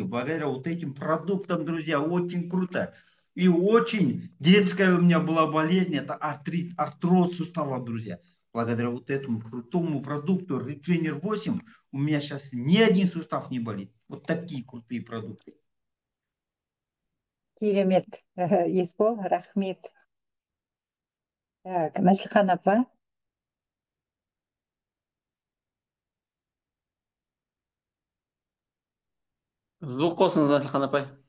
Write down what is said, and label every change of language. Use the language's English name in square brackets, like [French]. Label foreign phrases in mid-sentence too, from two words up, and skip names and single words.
[Russian] Благодаря вот этим продуктам, друзья, очень круто. И очень детская у меня была болезнь, это артроз сустава, друзья. Благодаря вот этому крутому продукту Regener 8 у меня сейчас ни один сустав не болит. Вот такие крутые продукты. [Kazakh] Керемет. Есбол, рахмет. Так, Насихан апа. Звук қосыңыз, Насихан апай.